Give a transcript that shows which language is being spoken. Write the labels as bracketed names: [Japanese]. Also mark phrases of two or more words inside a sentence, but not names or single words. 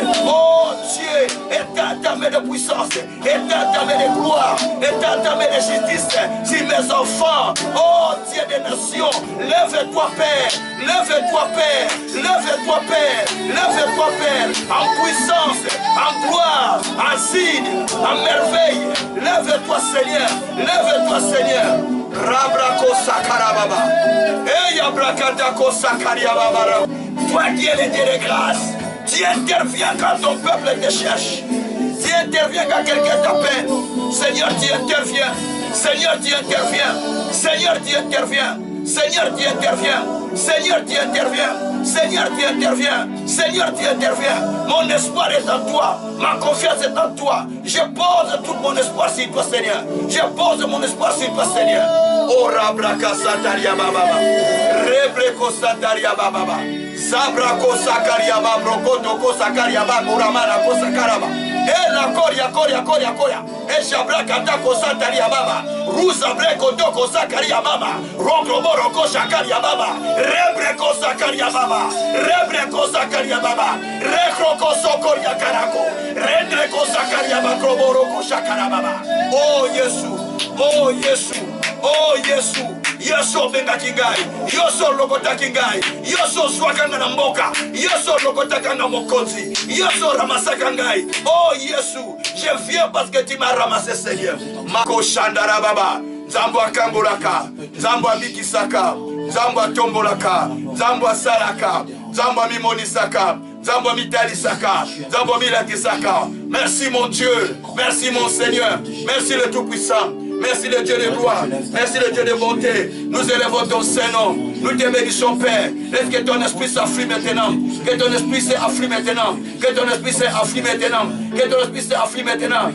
[French] Oh Dieu, éteins ta main de puissance, éteins ta main de gloire, éteins ta main de justice sur mes enfants. Oh Dieu des nations, lève-toi Père, lève-toi Père, lève-toi Père, lève-toi Père, en puissance, en gloire, en signe, en merveille. Lève-toi Seigneur, lève-toi Seigneur. Rabrako sakarababa. Eya brakatako sakariababa. Toi qui es le Dieu de grâce, tu interviens quand ton peuple te cherche. Tu interviens quand quelqu'un t'appelle. Seigneur, tu interviens. Seigneur, tu interviens. Seigneur, tu interviens. Seigneur, tu interviens. Seigneur, tu interviens. Seigneur, tu interviens. Seigneur, tu interviens. Mon espoir est en toi. Ma confiance est en toi. Je pose tout mon espoir sur toi, Seigneur. Je pose mon espoir sur toi, Seigneur. Oh, Rabraka Sataria Baba. Rebreko Sataria Baba. Sabrako Sakaria Babroko Toko Sakaria Baburamana Kosakaraba. La Koria. Et Shabraka Tako Sataria Baba. Rusa Breko Toko Sakaria Baba. Rokromoroko Sakaria Baba. Rebreko Sakaria Baba. Rebreko Sakaria Baba. Rekroko Sokoria Karako. Rendreko Sakaria Bakromoroko Sakara Baba. [Lingala] Oh Yesu. Oh Yesu. Oh Yesu. Yesu benga kingai. Yesu lokota kingai. Yesu swakanga na mboka. Yesu lokota kanga mokonzi. Yesu ramasaka ngai. Oh Yesu, [French] je viens parce que tu m'as ramassé Seigneur. Mako shandara baba. [Lingala] Zambo akangolaka. Zambo abikisaka. Zambo atombolaka. Zambo salaka. Zambo mimonisaka. Zambo mitalisaka. Zambo milatisaka. [French] Merci mon Dieu. Merci mon Seigneur. Merci le Tout-Puissant. Merci le Dieu de gloire. Merci le Dieu de bonté. Nous élevons ton Saint-Nom. Nous te bénissons, Père. Laisse que ton esprit s'afflue maintenant. Que ton esprit s'afflue maintenant. Que ton esprit s'afflue maintenant. Que ton esprit s'afflue maintenant.